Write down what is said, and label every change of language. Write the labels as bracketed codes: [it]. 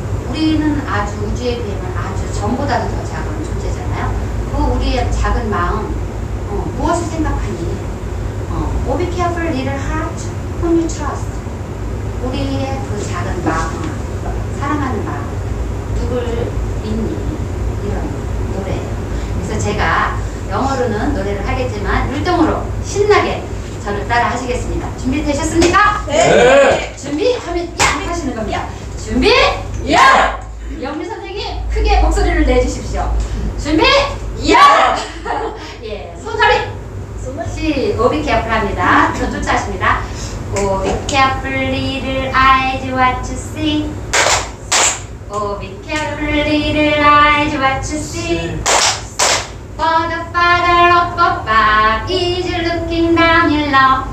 [ko] 우리는 아주 우주에 비하면 아주 전보다도 더 작은 존재잖아요. 그 우리의 작은 마음, 무엇을 생각하니? [en] Oh, be careful, little heart, whom you trust. [ko] 우리의 그 작은 마음, 사랑하는 마음, 누굴 믿니? 이런 노래예요. 그래서 제가 영어로는 노래를 하겠지만 율동으로 신나게 저를 따라 하시겠습니다. 준비되셨습니까? 네. 준비하면 야! 하시는 겁니다. 준비! 야! 영미 선생님 크게 목소리를 내주십시오. 준비! 야! 예, 손허리! [en] Oh, be careful [ko] 합니다. 저 쫓아하십니다. [en] Oh, be careful, little eyes, what you see. Oh, be careful, little eyes, what you see. For the Father up above is looking down below.